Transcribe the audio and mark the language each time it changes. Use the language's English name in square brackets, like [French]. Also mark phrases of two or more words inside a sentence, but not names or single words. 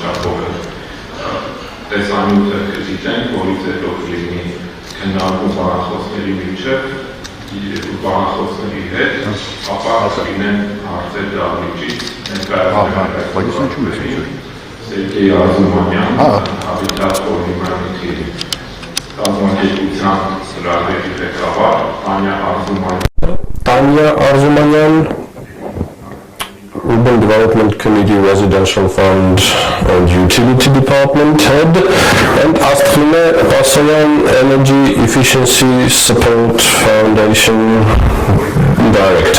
[Armenian] տեսանյութը կզիջենք, որից հետո կլինի քննարկում բանախոսների միջև ու բանախոսների հետ, ապա կլինեն հարցեր դահլիճից, Sergey Arzumanyan, Humanity կազմակերպության ծրագրերի ղեկավար, [English] Tanya Arzumanyan, Urban Development Committee Residential Fund and Utility Department Head, and Astghine Pasoyan, Energy Efficiency Support Foundation Director.